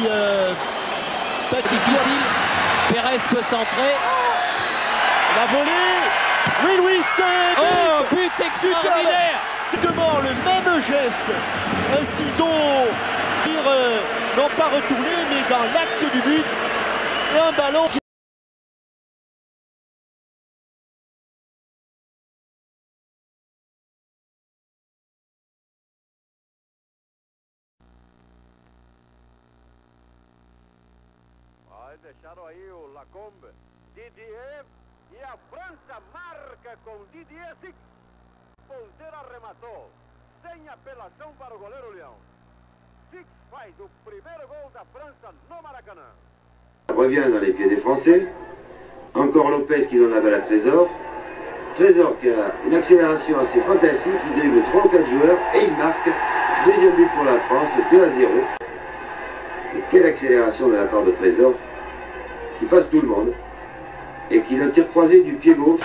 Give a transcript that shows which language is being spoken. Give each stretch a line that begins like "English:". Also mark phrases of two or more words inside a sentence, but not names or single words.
French: difficile. Pérez peut centrer. La volée. Oui, Louis, c'est oh, but extraordinaire. C'est exactement le même geste. Un ciseau, non pas retourné, mais dans l'axe du but. Et un ballon.
Portuguese: Deixaram aí o Lacombe, Didier, e a França marca com Didier Six. Ponteira arrematou, sem apelação para o goleiro Leão. Six faz o primeiro gol da França no Maracanã.
French: Revient dans les pieds des Français. Encore Lopez qui donne la balle à Trésor. Trésor qui a une accélération assez fantastique, il dribble 3 ou 4 joueurs et il marque. Deuxième but pour la France, 2-0. Et quelle accélération de la part de Trésor, qui passe tout le monde et qui d'un tir croisé du pied gauche.